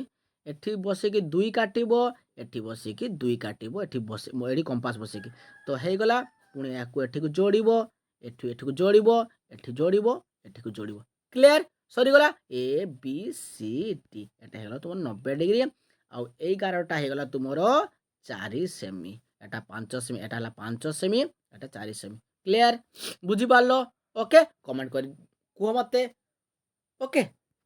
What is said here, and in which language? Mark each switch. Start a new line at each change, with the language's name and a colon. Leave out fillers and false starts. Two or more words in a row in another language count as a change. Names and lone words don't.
Odia: ଏଠି ବସେଇକି 2 କାଟିବ, ଏଠି ବସେଇକି 2 କାଟିବ, ଏଠି କମ୍ପାସ ବସେଇକି। ତ ହେଇଗଲା। ପୁଣି ୟାକୁ ଏଠିକୁ ଯୋଡ଼ିବ, ଏଠିକୁ ଯୋଡ଼ିବ, ଏଠି ଯୋଡ଼ିବ, ଏଠିକୁ ଯୋଡ଼ିବ। କ୍ଲିୟର? ସରିଗଲା। A B C D। ଏଟା ହେଇଗଲା ତୁମର 90 ଡିଗ୍ରୀ। ଆଉ ଏଇ ଗାରଟା ହେଇଗଲା ତୁମର 4 ସେମି।
Bangla: এটা 5 সেমি, এটা হলো 5 সেমি, এটা 4 সেমি। ক্লিয়ার? বুঝিপারল?
English: okay comment
Odia: କରି କୁହ ମୋତେ ଓକେ।